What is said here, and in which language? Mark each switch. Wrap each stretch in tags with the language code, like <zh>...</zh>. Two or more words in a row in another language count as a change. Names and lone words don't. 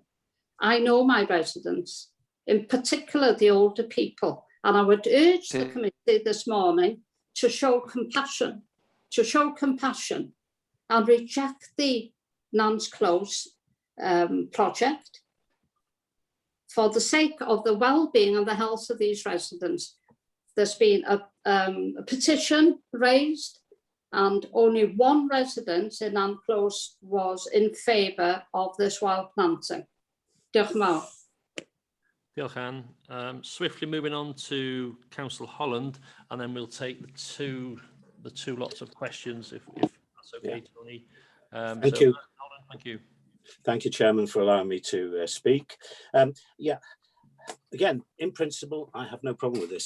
<en>I know my residents, in particular the older people, and I would urge the committee this morning to show compassion and reject the Nans Close project for the sake of the well-being and the health of these residents. There's been a petition raised and only one resident in Nans Close was in favour of this wild planting.</en> <cy>Diolch yn fawr. Diolch, Anne.</cy> <en>Swiftly moving on to Councillor Holland, and then we'll take the two lots of questions if that's okay, Tony. Thank you. Holland, thank you. Thank you, Chairman, for allowing me to speak. Yeah, again, in principle, I have no problem with this.</en>